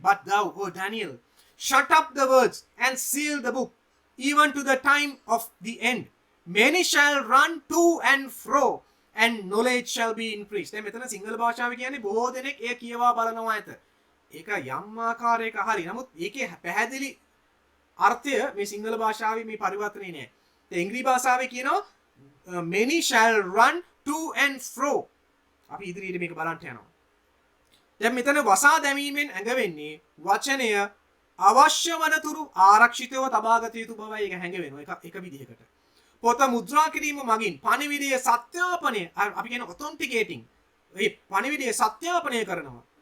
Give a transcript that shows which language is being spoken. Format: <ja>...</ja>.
<en>But thou, O Daniel, shut up the words and seal the book, even to the time of the end. Many shall run to and fro, and knowledge shall be increased.</en> <si>දැන් මෙතන සිංහල භාෂාවේ කියන්නේ බොහෝ දෙනෙක් එය කියවා බලනවා ඇත. ඒක යම් ආකාරයක හරි. නමුත් ඒකේ පැහැදිලි අර්ථය මේ සිංහල භාෂාවේ මේ පරිවර්තනේ නෑ. ඒ ඉංග්‍රීසි භාෂාවේ කියනවා</si> <en>many shall run to and fro.</en> <si>අපි ඉදිරියට මේක බලන්න යනවා. දැන් මෙතන වසා දැමීමෙන් ඇඟවෙන්නේ වචනය අවශ්‍ය වනතුරු ආරක්ෂිතව තබාගත යුතු බවයි ඒක හැඟවෙනවා. එක විදිහකට. පොත මුද්‍රා කිරීම මගින් පණිවිඩයේ සත්‍යාපනය අපි කියන ඔතෙන්ටිකේටිං ඒ පණිවිඩයේ සත්‍යාපනය කරනවා.</si>